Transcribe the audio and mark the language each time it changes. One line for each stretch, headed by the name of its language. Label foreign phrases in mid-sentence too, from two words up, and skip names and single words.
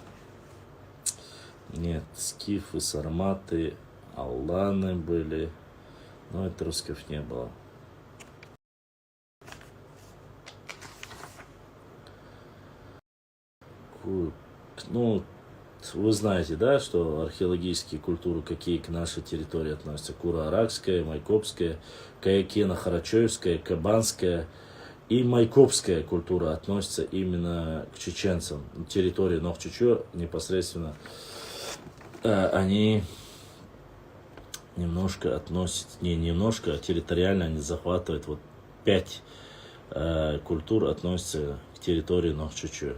Russian: Нет, скифы, сарматы, алланы были. Но этрусков не было. Ну, вы знаете, да, что археологические культуры, какие к нашей территории относятся? Кура-Аракская, Майкопская, Каякена-Харачоевская, Кабанская и Майкопская культура относятся именно к чеченцам. Территория Нохчичо непосредственно, они немножко относятся, не немножко, а территориально они захватывают, вот 5 культур относятся к территории Нохчичо.